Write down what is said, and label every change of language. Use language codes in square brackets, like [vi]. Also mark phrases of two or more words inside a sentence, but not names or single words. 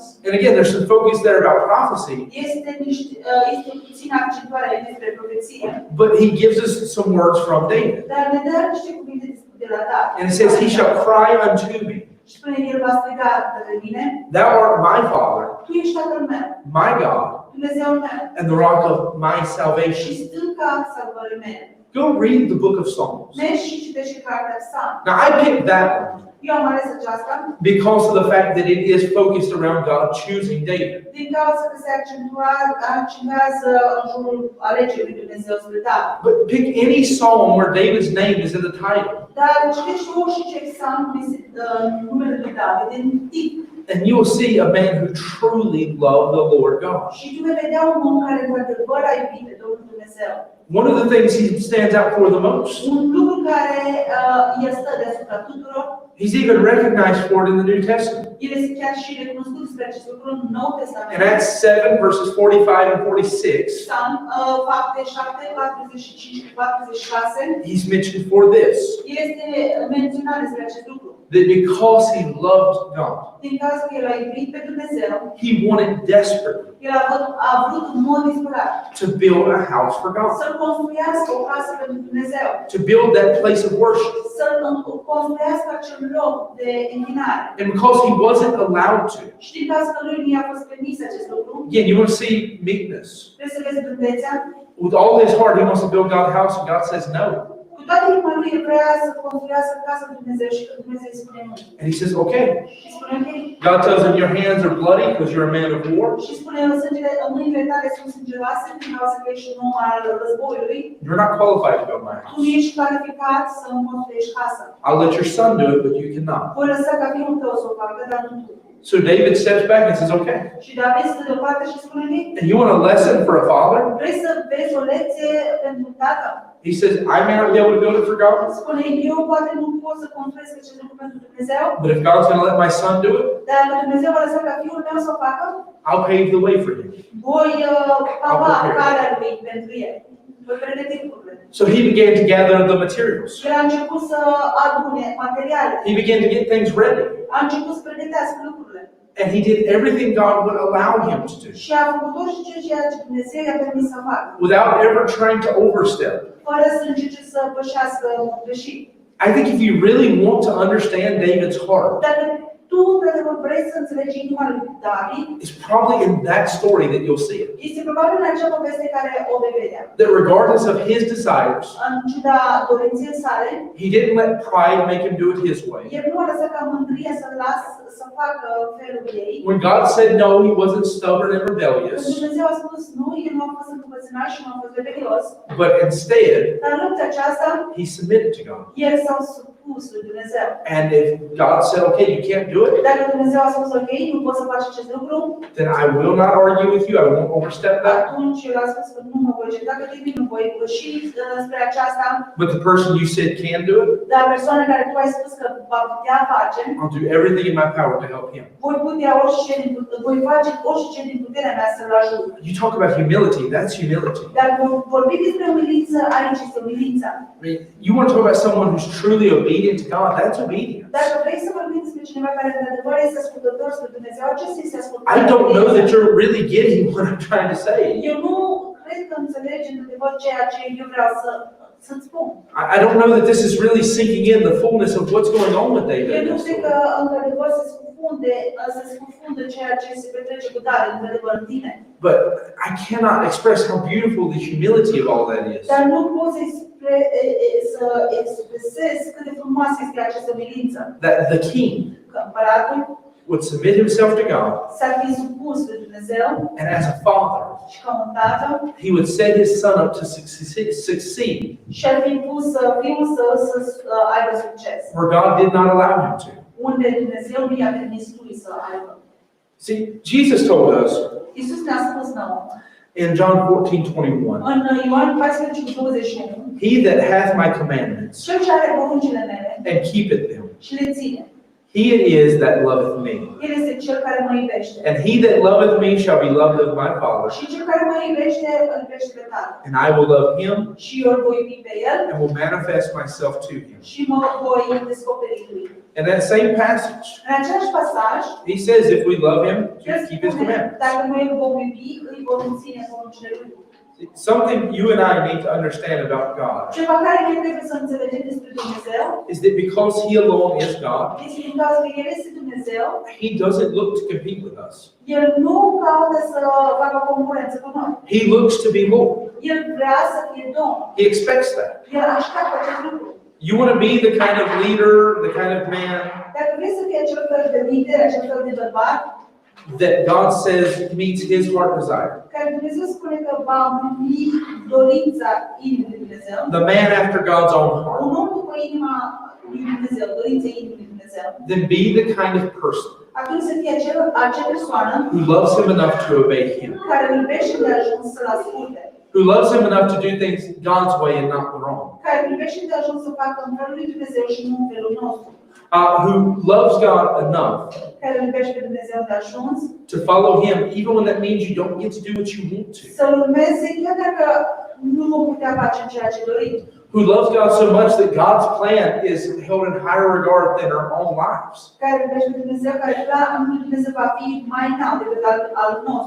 [en] And again, there's some focus there about prophecy, [ro] Este puțin accentuare despre profeție, [en] but he gives us some words from David. [ro] dar ne dă niște cuvinte de la David. [en] And it says, he shall cry unto me, [ro] Și spune, el va striga către mine, [en] thou art my Father, [ro] tu ești Tatăl meu, [en] my God, [ro] Dumnezeul meu, [en] and the rock of my [ro] și [en] salvation. [ro] stânca salvării mele. [en] Go read the book of Psalms. [ro] Mergi și citești cartea Psalm. [en] Now, I picked that one [ro] Eu am ales aceasta [en] because of the fact that it is focused around God choosing David. [ro] din cauza că se accentuează în jurul alegerii lui Dumnezeu spre David. [en] But pick any psalm where David's name is in the title, [ro] Dar citești orice psalm numele lui David în titlu. [en] and you will see a man who truly loved the Lord God. [ro] Și tu vei vedea un om care într-adevăr a iubit pe Domnul Dumnezeu. [en] One of the things he stands out for the most, [ro] Un lucru care el stă deasupra tuturor, [en] he's even recognized for it in the New Testament. [ro] el este chiar și recunoscut despre acest lucru în Noul Testament. [en] In Acts 7, verses 45 and 46, [ro] Psalm fapte 7, 45 și 46, [en] he's mentioned for this, [ro] el este menționat despre acest lucru. [en] that because he loved God, [ro] Din cauza că el a iubit pe Dumnezeu, [en] he wanted desperately [ro] el a vrut în mod disperat [en] to build a house for God, [ro] să construiască o casă pentru Dumnezeu, [en] to build that place of worship. [ro] să construiască acel loc de închinare. [en] And because he wasn't allowed to, [ro] Și din cauza că lui nu i-a fost permis acest lucru, [en] again, you want to see meekness. [ro] trebuie să vezi blândețea. [en] With all his heart, he wants to build God a house, and God says no. [ro] Cu toată inima lui el vrea să construiască casa lui Dumnezeu și că Dumnezeu îi spune nu. [en] And he says, okay. [ro] Și spune ok. [en] God tells him, your hands are bloody because you're a man of war. [ro] Și spune mâinile tale sunt sângeroase din cauza că ești un om al războiului. [en] You're not qualified to build my [ro] Tu [en] house. [ro] nu ești calificat să îmi construiești casa. [en] I'll let your son do it, but you cannot. [ro] Voi lăsa ca fiul tău să o facă, dar nu tu. [en] So David steps back and says, okay. [ro] Și David stă deoparte și spune lui, [en] And you want a lesson for a father? [ro] vrei să vezi o lecție pentru tata? [en] He says, I may not be able to build it for God, [ro] Spune, eu poate nu pot să construiesc acest lucru pentru Dumnezeu, [en] but if God's going to let my son do it, [ro] dar Dumnezeu va lăsa ca fiul meu să o facă, [en] I'll pave the way for him. [ro] voi pava calea lui pentru el. Voi pregăti lucrurile. [en] So he began to gather the materials. [ro] El a început să adune materiale. [en] He began to get things ready. [ro] A început să pregătească lucrurile. [en] And he did everything God would allow him to do, [ro] Și a făcut orice ceea ce Dumnezeu i-a permis să facă. [en] without ever trying to overstep. [ro] Fără să încerce să pășească greșit. [en] I think if you really want to understand David's heart, [ro] Dacă tu, într-adevăr, vrei să înțelegi inima lui David, [en] it's probably in that story that you'll see it. [ro] este probabil în acea poveste care o vei vedea. [en] That regardless of his desires, [ro] În ciuda dorinței sale, [en] he didn't let pride make him do it his way. [ro] el nu a lăsat ca mândria să-l să facă felul ei. [en] When God said no, he wasn't stubborn and [ro] Când [en] rebellious, [ro] Dumnezeu a spus nu, el nu a fost încăpățânat și nu a fost rebelios, [en] but instead, [ro] dar în lupta aceasta, [en] he submitted to God. [ro] el s-a supus supus lui Dumnezeu. [en] And if God said, okay, you can't do it, [ro] Dacă Dumnezeu a spus, ok, nu poți să faci acest lucru, [en] then I will not argue with you. I won't overstep that. [ro] atunci el a spus că nu mă voi certa cu tine, nu voi ieși spre aceasta, [en] But the person you said can do it, [ro] dar persoana care tu ai spus că va putea face, [en] I'll do everything in my power to help him. [ro] voi face orice din puterea mea să-l ajut. [en] You talk about humility, that's humility. [ro] Dar vorbi despre umilință, aici este umilința. [en] I mean, you want to talk about someone who's truly obedient to God, that's obedience. [ro] Dacă vrei să vorbim despre cineva care într-adevăr este ascultător spre Dumnezeu, acesta este ascultător. [en] I don't know that you're really getting what I'm trying to say. [ro] Eu nu cred că înțelegi într-adevăr ceea ce eu vreau să-ți spun. [en] I don't know that this is really sinking in the fullness of what's going on with David. [ro] Eu [en] in [ro] nu [en] this [ro] cred [en] story. [ro] că într-adevăr se scufundă ceea ce se petrece cu David într-adevăr în tine. [en] But I cannot express how beautiful the humility of all that is. [ro] Dar nu poți să expresezi cât de frumoasă este această umilință. [en] That the king [ro] Că împăratul [en] would submit himself to God, [ro] s-ar fi supus lui Dumnezeu [en] and as a father, [ro] și ca un tată [en] he would set his son up to succeed [ro] și ar fi pus fiul său să aibă succes. [en] where God did not allow him to. [ro] Unde Dumnezeu nu i-a permis lui să aibă. [en] See, Jesus told us [ro] Iisus ne-a spus nouă, [en] in John 14:21, [ro] în Ioan 14:21, [en] he that hath my commandments [ro] cel ce are poruncile mele [en] and keepeth them, [ro] și le ține, [en] he it is that loveth me. [ro] el este cel care mă iubește. [en] And he that loveth me shall be loved of my Father, [ro] Și cel care mă iubește, îl iubește pe Tatăl. [en] and I will love him [ro] Și eu îl voi iubi pe el [en] and will manifest myself to him. [ro] și mă voi descoperi lui. [en] In that same passage, [ro] În același pasaj, [en] he says if we love him, [ro] el [en] just keep his [ro] spune, [en] commandments. [ro] dacă noi îl vom iubi, îi vom ține poruncile lui. [en] Something you and I need to understand about God [ro] Ceva care noi trebuie să înțelegem despre Dumnezeu [en] is that because he alone is God, [ro] este din cauza că El este Dumnezeu, [en] he doesn't look to compete with us. [ro] El nu caută să facă concurență cu noi. [en] He looks to be Lord. [ro] El vrea să fie Domn. [en] He expects that. [ro] El așteaptă acest lucru. [en] You want to be the kind of leader, the kind of man [ro] Dacă vrei să fii acel fel de lider, acel fel de bărbat, [en] that God says meets his heart desire, [ro] care Dumnezeu spune că va împlini dorința inimii lui Dumnezeu, [en] the man after God's own heart, [ro] un om după inima lui Dumnezeu, dorința inimii lui Dumnezeu, [en] then be the kind of person [ro] atunci să fie acea persoană [en] who loves him enough to obey him, [ro] care îl iubește de ajuns să-l asculte, [en] who loves him enough to do things God's way and not the wrong, [ro] care îl iubește de ajuns să facă în felul lui Dumnezeu și nu în felul nostru, [en] who loves God enough [ro] care îl iubește pe Dumnezeu de ajuns [en] to follow him, even when that means you don't get to do what you want to, [ro] să-l urmeze chiar dacă nu vom putea face ceea ce dorim, [en] who loves God so much that God's plan is held in higher regard than our own lives. [ro] care îl iubește pe Dumnezeu, care planul lui Dumnezeu va fi mai înalt decât al nostru.